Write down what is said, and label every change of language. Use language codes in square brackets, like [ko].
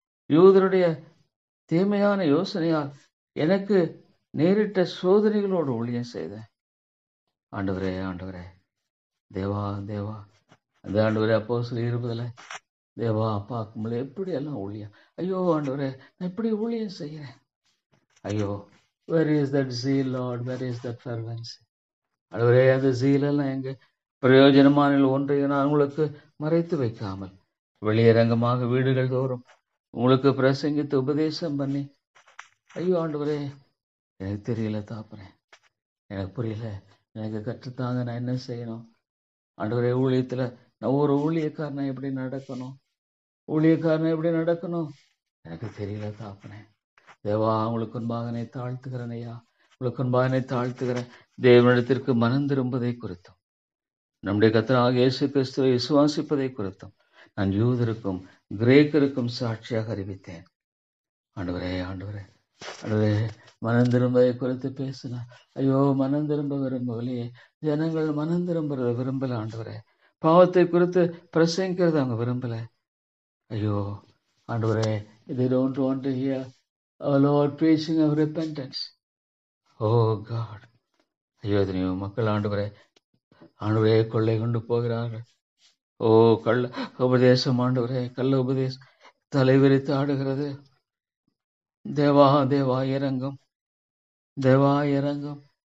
[ta] யூதருடைய தீமையான யோசனையால் எனக்கு நேரிட்ட சோதனைகளோடு ஊழியம் செய்தேன். ஆண்டவரே ஆண்டவரே, தேவா தேவா, அந்த ஆண்டவரே அப்போஸ்தலர் 20 தேவா பார்க்கும்போது எப்படி எல்லாம் ஊழியம். ஐயோ ஆண்டவரே, நான் எப்படி ஊழியம் செய்கிறேன். [en] ஐயோ, where is that zeal Lord, where is that fervency. [ta] ஆண்டவரே, அந்த zeal-எல்லாம் எங்க? பிரயோஜனமான ஒன்றையும் நான் உங்களுக்கு மறைத்து வைக்காமல் வெளியரங்கமாக வீடுகள் தோறும் உங்களுக்கு பிரசங்கித்து உபதேசம் பண்ணி, ஐயோ ஆண்டவரே, எனக்கு தெரியல தாப்பனே, எனக்கு புரியல, எனக்கு கற்றுத்தாங்க, நான் என்ன செய்யணும் ஆண்டவரே. ஊழியத்தில் நான் ஒரு ஊழியக்காரனை எப்படி நடக்கணும், ஊழியக்காரனை எப்படி நடக்கணும் எனக்கு தெரியல தாப்பனே. தேவா, உங்களுக்கு முன்பாக என்னை தாழ்த்துகிறேன் ஐயா. உங்களுக்கு முன்பாக என்னை தாழ்த்துகிறேன். தேவனிடத்திற்கு மனம் திரும்புவதை குறித்தும் நம்முடைய கர்த்தராகிய இயேசு கிறிஸ்துவை விசுவாசிப்பதை குறித்தும் நான் யூதருக்கும் கிரேக்கருக்கும் சாட்சியாக அறிவித்தேன். ஆண்டவரே, ஆண்டவரே, ஆண்டவரே, மனம் திரும்பதை குறித்து பேசினார். ஐயோ, மனம் திரும்ப விரும்பவில்லையே. ஜனங்கள் மனம் திரும்புறத விரும்பல. ஆண்டவரே, பாவத்தை குறித்து பிரசங்கிக்கிறத அவங்க விரும்பல. ஐயோ ஆண்டவரே, [en] they don't want to hear our Lord preaching of repentance. Oh God. [ta] ஐயோ, எத்தனையோ மக்கள் ஆண்டவரே, ஆண்டவரே கொள்ளை கொண்டு போகிறார்கள். ஓ, கள்ள உபதேசம் ஆண்டவரே, கள்ள உபதேசம் தலைவிரித்து ஆடுகிறது. தேவா, தேவா இறங்கும், தேவா இறங்கும்.